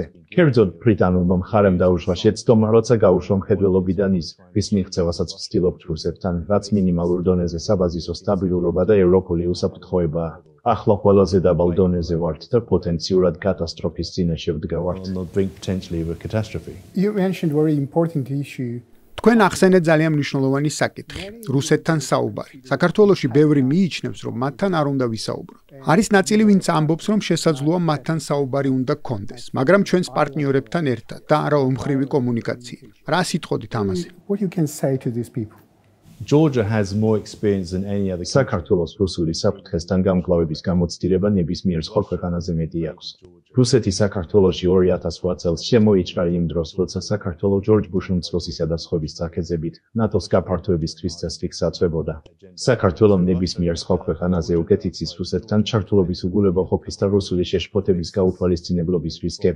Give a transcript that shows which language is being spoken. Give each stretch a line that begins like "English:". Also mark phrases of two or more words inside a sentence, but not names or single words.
Georgian: კერძოდ ბრიტანულმა მხარემ დაუშვა შეცდომა, როცა გაუშვა მხედველობიდან ის, რის მიღწევასაც ვცდილობთ რუსეთთან, რაც მინიმალურ დონეზე საბაზისო სტაბილურობა და ევროპული უსაფრთხოებაა. ახლა ყველაზე დაბალ დონეზე ვართ და პოტენციურად კატასტროფის წინაშე ვდგავართ.
English: You mentioned very important issue.
Georgian: თქვენ ახსენეთ ძალიან მნიშვნელოვანი საკითხი რუსეთთან საუბარი საქართველოში ბევრი მიიჩნევს რომ მათთან არ უნდა ვისაუბროთ არის ნაწილი ვინც ამბობს რომ შესაძლოა მათთან საუბარი უნდა გქონდეს მაგრამ ჩვენს პარტნიორებთან ერთად და არა ომხრივი კომუნიკაციით რა სიტყოდით ამაზე
English: What you can say to these people Georgia has more experience than any other
Georgian: საქართველოს რუსული საფრთხესთან გამკლავების გამოცდილება ნებისმიერ სხვა ქვეყანაზე მეტი აქვს. რუსეთი საქართველოში 2008 წელს შემოიჭრა იმ დროს, როცა საქართველო ჯორჯ ბუშ-უმცროსისა და სხვების წაქეზებით ნატოს გაფართოებისთვის წესრიგს აწვებოდა. საქართველომ ნებისმიერ სხვა ქვეყანაზე უკეთ იცის რუსეთთან ჩართულობის უგულებაყოფის და რუსული შეშფოთების გაუთვალისწინებლობის რისკები.